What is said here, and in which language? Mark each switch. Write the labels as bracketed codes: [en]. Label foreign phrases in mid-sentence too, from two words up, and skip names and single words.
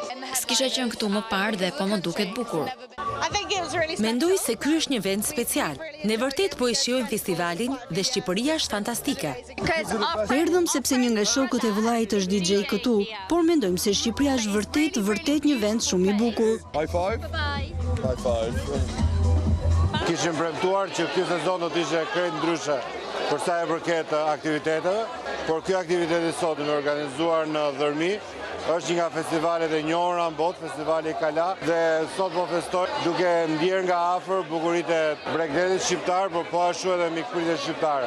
[sq] S'kisha qenë këtu më parë dhe po më duket bukur. Mendoj se ky është një vend special. Ne vërtet po e shijojmë festivalin dhe Shqipëria është fantastike. Erdhëm sepse një nga shokët e vëllait është DJ këtu, por mendojmë se Shqipëria është vërtet një vend shumë i bukur. [en] High five. High five. [sq] Kishim premtuar që ky sezon do të ishte krejt ndryshe për sa e përket aktiviteteve, por ky aktivitet i sotëm organizuar në Dhërmi është një nga festivalet e njohura në botë, festivali Kala, dhe sot po festoj duke ndjer nga afër bukuritë e bregdetit shqiptar, por po ashtu edhe mikpritjet shqiptare.